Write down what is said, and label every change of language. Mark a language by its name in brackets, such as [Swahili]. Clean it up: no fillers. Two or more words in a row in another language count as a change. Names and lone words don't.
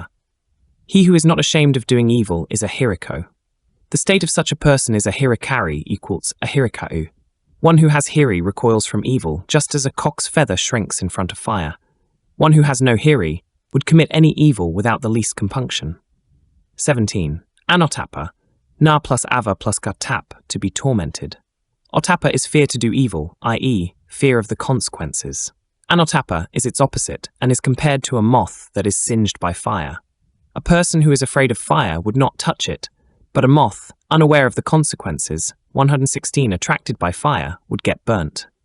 [English] He who is not ashamed of doing evil is a hiriko. The state of such a person is a hirikari equals a hirikau. One who has hiri recoils from evil, just as a cock's feather shrinks in front of fire. One who has no hiri would commit any evil without the least compunction. 17. Anottappa, na plus ava plus gatap, to be tormented. Ottappa is fear to do evil, i.e., fear of the consequences. Anottappa is its opposite and is compared to a moth that is singed by fire. A person who is afraid of fire would not touch it, but a moth, unaware of the consequences, 116 attracted by fire, would get burnt.